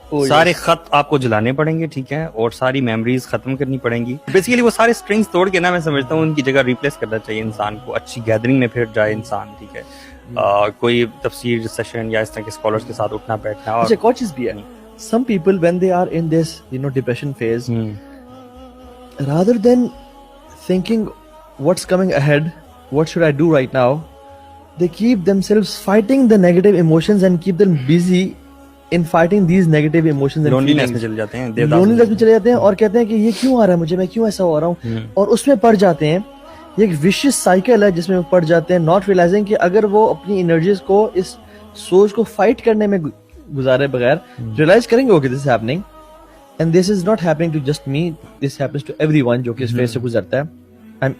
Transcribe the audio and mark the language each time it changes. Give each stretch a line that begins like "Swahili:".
Urdu: سارے خط آپ کو جلانے پڑیں گے, ٹھیک ہے, اور ساری میموریز ختم کرنی پڑیں گی. بیسیکلی وہ سارے اسٹرنگز توڑ کے نا, میں سمجھتا ہوں ان کی جگہ ریپلیس کرنا چاہیے انسان کو. اچھی گیدرنگ میں پھر جائے انسان, ٹھیک ہے, کوئی تفسیر سیشن یا اس طرح کے اسکالرس کے ساتھ اٹھنا بیٹھنا. اچھا, ایک اور چیز بھی ہے,
English: some people when they are in this depression phase, rather than thinking what's coming ahead, what should I do right now, they keep themselves fighting the negative emotions and keep them busy in fighting these negative emotions and
Urdu: لونلیनेس میں
English: feelings.
Urdu: چلے جاتے ہیں, لونلیनेس میں چلے جاتے ہیں, اور کہتے ہیں کہ یہ کیوں آ رہا ہے مجھے, میں کیوں ایسا ہو رہا ہوں, اور اس میں پڑ جاتے ہیں. یہ ایک ویشیس سائیکل ہے جس میں وہ پڑ جاتے ہیں,
English: not realising
Urdu: کہ اگر وہ اپنی انرجیز کو اس سوچ کو فائٹ کرنے میں گزارے بغیر ریئلائز کریں گے
English: okay this is happening and this is not happening to just me, this happens to everyone
Urdu: جو کہ اس فیز سے گزرتا ہے.